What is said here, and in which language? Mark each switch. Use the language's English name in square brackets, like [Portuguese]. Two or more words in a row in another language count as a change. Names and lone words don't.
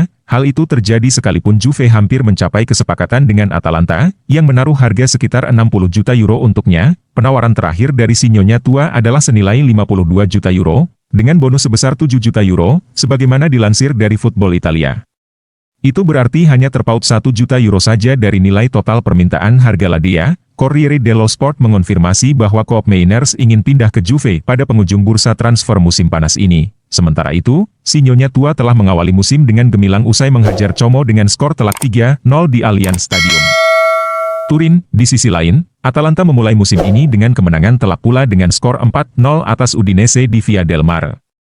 [Indonesian] Hal itu terjadi sekalipun Juve hampir mencapai kesepakatan dengan Atalanta, yang menaruh harga sekitar 60 juta euro untuknya. Penawaran terakhir dari si Nyonya tua adalah senilai 52 juta euro, dengan bonus sebesar 7 juta euro, sebagaimana dilansir dari Football Italia. Itu berarti hanya terpaut 1 juta euro saja dari nilai total permintaan harga Ladia. Corriere dello Sport mengonfirmasi bahwa Koopmeiners ingin pindah ke Juve pada penghujung bursa transfer musim panas ini. Sementara itu, si Nyonya tua telah mengawali musim dengan gemilang usai menghajar Como dengan skor telak 3-0 di Allianz Stadium. Turin, di sisi lain, Atalanta memulai musim ini dengan kemenangan telak pula dengan skor 4-0 atas Udinese di Via del Mare.